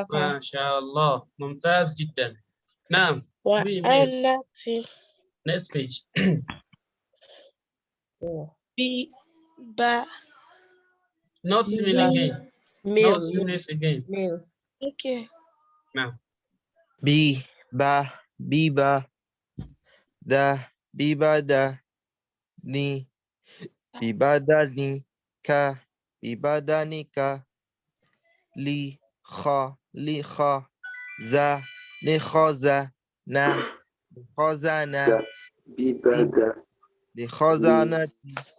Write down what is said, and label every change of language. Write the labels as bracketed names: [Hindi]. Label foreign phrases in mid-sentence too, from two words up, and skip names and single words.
[Arabic] ما شاء الله. ممتاز جدا. [English] Now, we next page. B, ba. Not swimming again. Not swimming again. Okay. Now, B, ba, biba, da, bibada, ni, bibadani, ka, bibadanika, li, kha, za, likhaza, na, likhazana, likhazanati,